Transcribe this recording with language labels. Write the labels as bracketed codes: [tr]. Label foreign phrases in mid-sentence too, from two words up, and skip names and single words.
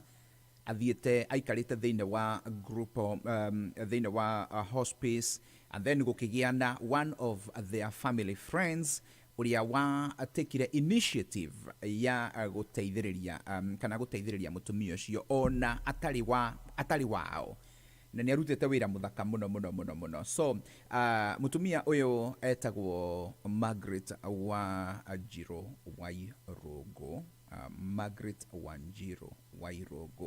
[ki] Athiete aikarite thiine wa group thiine wa hospice, [en] and then [ki] gukigia na [en] one of their family friends [ki] uria wa tekire initiative ya guteithiriria kana guteithiriria mutumia ucio ona atari wao, na ni arutite wira muthaka muno. So mutumia uyu etagwo Margaret Wanjiru Wairogo, Margaret Wanjiru Wairogo.